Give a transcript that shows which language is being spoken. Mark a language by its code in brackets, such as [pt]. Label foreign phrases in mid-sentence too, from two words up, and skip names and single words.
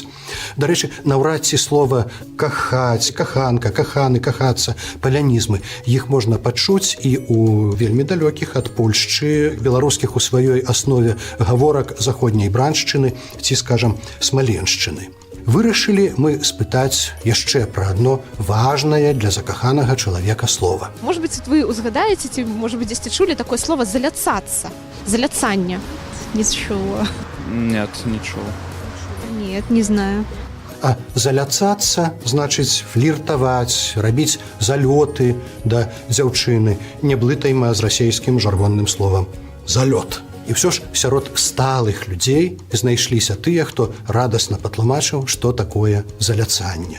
[be] Дарэчы, наўрад ці слова кахаць, каханка, каханы, кахацца, палянізмы, іх можна пачуць і у вельмі далёкіх ад Польшчы, беларускіх у сваёй аснове гаворак заходняй браншчыны ці, скажам, смаленшчыны. Вырашылі мы спытаць яшчэ пра адно важнае для закаханага чалавека слова. [ru] Может быть, [be] вы узгадаеце, ці, [ru] может быть, [be] дзесьці чулі такое слово «заляцацца», «заляцанне». Не чула. Нет, не чула. [ru] Нет, не знаю. [be] А заляцацца значыць фліртаваць, рабіць залёты да дзяўчыны. Не блытайма з расейскім жаргонным словам «залёт». І ўсё ж сярод сталых людзей знайшліся тыя, хто радасна патлумачыў, што такое заляцанне.